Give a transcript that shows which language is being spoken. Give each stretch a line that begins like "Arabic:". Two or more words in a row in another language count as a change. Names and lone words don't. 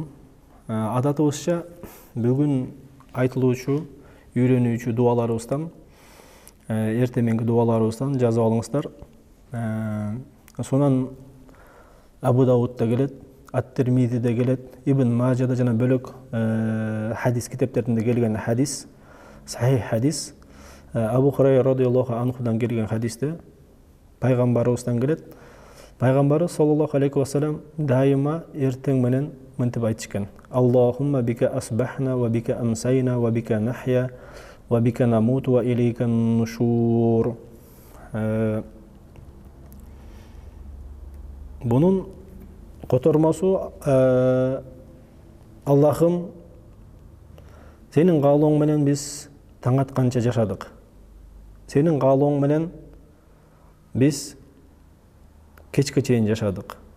Kyrgyz: Адатыбызча бүгүн айтылуучу, үйрөнүүчү дуаларыбыздан, эртең мененки дуаларыбыздан жазып алыңыздар. Сонан Абу Даудда келет, Ат-Тирмизиде келет, Ибн Мажада жана бөлөк хадис китептеринде келген хадис, сахих хадис. Абу Хурайра
Arabic: رضي الله عنهдан
Kyrgyz: келген хадисте пайгамбарыбыздан келет. Пайгамбарыбыз
Arabic: صلى الله عليه وسلم
Kyrgyz: дайыма эртең менен мынтип айтышкан:
Arabic: اللهم بك أصبحنا وبك أمسينا وبك نحيا وبك نموت وإليك النشور.
Kyrgyz: Бунун котормосу: Аллахым, сенин каалооң менен биз таң атканча жашадык. Сенин каалооң менен биз кечке чейин жашадык.